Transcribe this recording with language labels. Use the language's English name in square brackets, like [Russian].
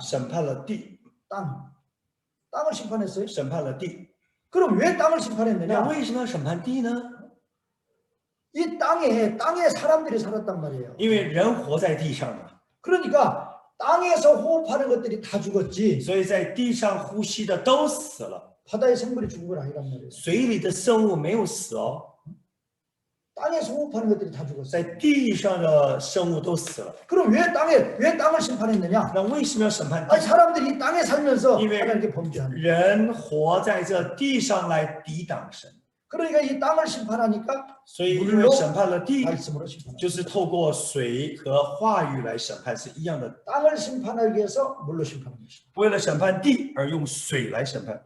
[Chinese] 审判了地， [Korean] 땅을 심판했어요. [Chinese] 审判了地。 [Korean] 그럼 왜 땅을 [Chinese] 那 [Korean] 심판했느냐? [Chinese] 为什么要审判地呢？ [Korean] 이 땅에 사람들이 살았단 말이에요. [Chinese] 因为人活在地上嘛， [Korean] 그러니까 땅에서 호흡하는 것들이 다 죽었지 [Chinese] 所以在地上呼吸的都死了， [Korean] 바다의 생물이 죽은 건 아니란 말이에요. [Chinese] 水里的生物没有死哦， [Korean] 땅에서 호흡하는 것들이 다 죽었어요. [Chinese] 在地上的生物都死了。 [Korean] 그럼 왜 땅을 심판했느냐? [Chinese] 那为什么要审判地？ [Korean] 아니, 사람들이 이 땅에 살면서 이외- 하나님께 범죄하는 거예요. [Chinese] 人活在这地上来抵挡神， [Korean] 그러니까 이 땅을 심판하니까 [Chinese] 所以因为审判了地， [Korean] 말씀으로 심판합니다. [Chinese] 就是透过水和话语来审判是一样的。 [Korean] 땅을 심판하기 위해서 물로 심판하는 것입니다. [Chinese] 为了审判地而用水来审判，